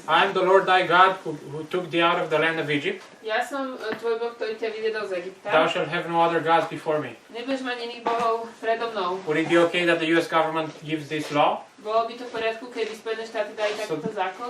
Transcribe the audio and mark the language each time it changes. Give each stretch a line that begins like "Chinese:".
English: I am the Lord thy God who took thee out of the land of Egypt.
Slovak: Ja som tvoj Boh, ktorý ťa vyvedol z Egypta.
English: Thou shalt have no other gods before me.
Slovak: Nebudeš mať iných bohov predo mnou.
English: Would it be okay that the US government gives this law?
Slovak: Bolo by to v poriadku, keby Spojené štáty dali takýto zákon,